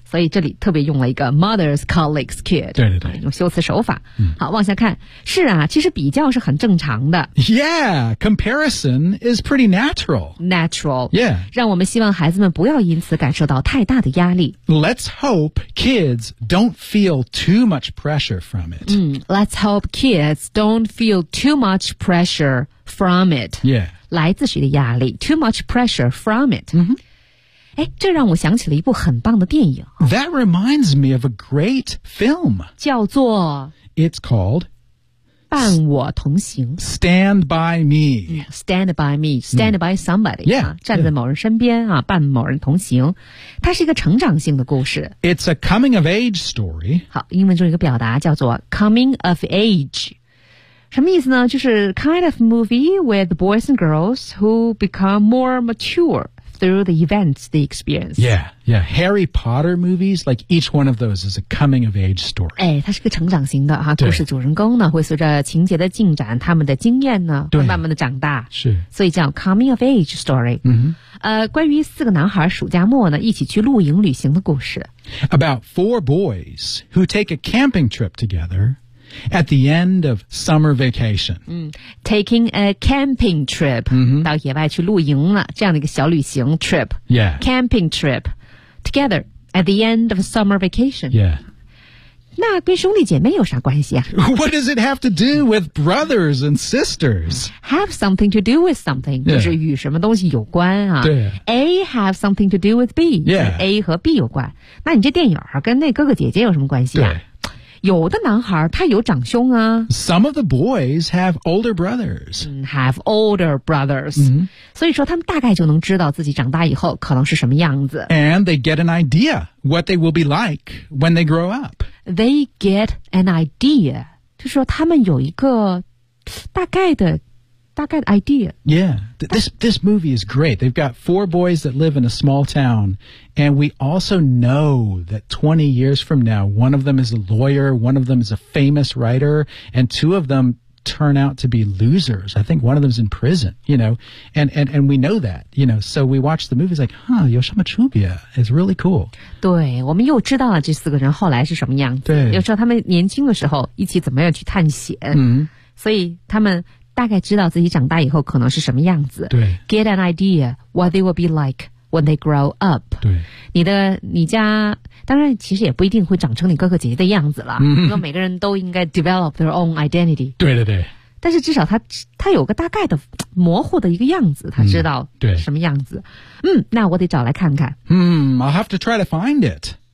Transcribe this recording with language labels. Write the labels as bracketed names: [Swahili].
[Chinese] 所以这里特别用了一个 [English] mother's colleague's kid [Chinese] 对对对用修辞手法、嗯、好往下看是啊其实比较是很正常的 [English] Yeah, comparison is pretty natural Natural Yeah [Chinese] 让我们希望孩子们不要因此感受到太大的压力 [English] Let's hope kids don't feel feel too much pressure from it. Let's hope kids don't feel too much pressure from it. Yeah. [Chinese] 来自谁的压力 [English] Too much pressure from it. Mm-hmm. [Chinese] 哎，这让我想起了一部很棒的电影。 [English] That reminds me of a great film. [Chinese] 叫做 [English] It's called... [Chinese] 伴我同行 [English] Stand by me Stand by me Stand by somebody yeah, [Chinese] 站在某人身边、yeah. 伴某人同行它是一个成长性的故事 [English] It's a coming of age story [Chinese] 好英文中有一个表达叫做 coming of age 什么意思呢就是 [English] kind of movie with boys and girls who become more matureThrough the events, the experience. Yeah, yeah. Harry Potter movies, like each one of those is a coming of age story. [Chinese] 哎，它是个成长型的哈、啊。故事主人公呢，会随着情节的进展，他们的经验呢，会慢慢的长大。是。 [English] 所以叫 coming of age story. 嗯、mm-hmm. [Chinese] 关于四个男孩暑假末呢，一起去露营旅行的故事。 [English] About four boys who take a camping trip together. At the end of summer vacation. Taking a camping trip.、 Mm-hmm. [Chinese] 到野外去露营了这样的一个小旅行 trip. Yeah. [English] Camping trip. Together at the end of summer vacation. Yeah. [Chinese] 那跟兄弟姐妹有啥关系啊 [English] What does it have to do with brothers and sisters? Have something to do with something.、 Yeah. [Chinese] 就是与什么东西有关啊。对。 [English] A have something to do with B. Yeah. [Chinese] A 和 B 有关。那你这电影跟那哥哥姐姐有什么关系啊对。有的男孩他有长兄啊。 [English] Some of the boys have older brothers. Have older brothers.、 Mm-hmm. [Chinese] 所以说他们大概就能知道自己长大以后可能是什么样子。 [English] And they get an idea what they will be like when they grow up. They get an idea. [Chinese] 就是说他们有一个大概的 idea. [English] Yeah. This movie is great. They've got four boys that live in a small town. And we also know that 20 years from now, one of them is a lawyer, one of them is a famous writer, and two of them turn out to be losers. I think one of them's in prison, you know. And we know that, you know. So we watch the movie, it's like, huh, [Chinese] 有什么区别? [English] It's really cool. [Chinese] 对,我们又知道了这四个人后来是什么样子。对。又知道他们年轻的时候一起怎么样去探险。嗯。所以他们大概知道自己长大以后可能是什么样子。对。 [English] Get an idea what they will be like when they grow up. [Chinese] 对。你家当然其实也不一定会长成你哥哥姐姐的样子了。嗯。因为每个人都应该 [English] develop their own identity. [Chinese] 对对对。但是至少他有个大概的模糊的一个样子他知道什么样子。嗯那我得找来看看。 [English] I'll have to try to find it.